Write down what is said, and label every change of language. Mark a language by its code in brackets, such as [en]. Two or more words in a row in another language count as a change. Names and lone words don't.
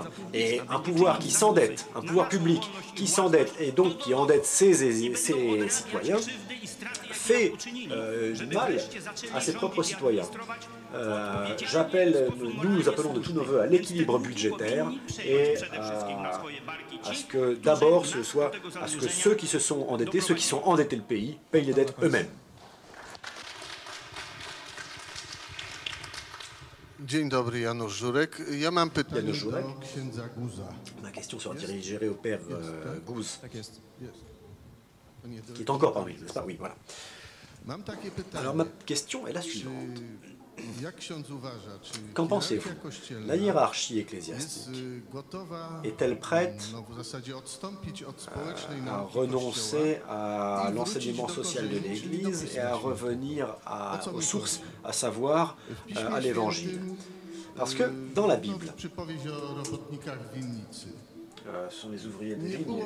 [fr] Et un pouvoir qui s'endette, un pouvoir public qui s'endette et donc qui endette ses citoyens, fait du mal à ses propres citoyens. Nous appelons de tous nos voeux à l'équilibre budgétaire et à ce que d'abord à ce que ceux qui se sont endettés, ceux qui sont endettés le pays, payent les dettes eux-mêmes. [pl] Dzień dobry, Janusz Żurek. Ja mam pytanie do księdza Guza. [fr] Ma question sera dirigée au père Guz, qui est encore parmi nous, n'est-ce pas? Oui, voilà. [pl] Mam takie pytanie. [fr] Alors ma question est la suivante. [pl] Jak ksiądz uważa, czy [fr] Qu'en pensez-vous? La hiérarchie ecclésiastique est-elle prête à renoncer à l'enseignement social de l'Église et à revenir aux sources, à savoir à l'Évangile? Parce que dans la Bible, ce sont les ouvriers de vigne.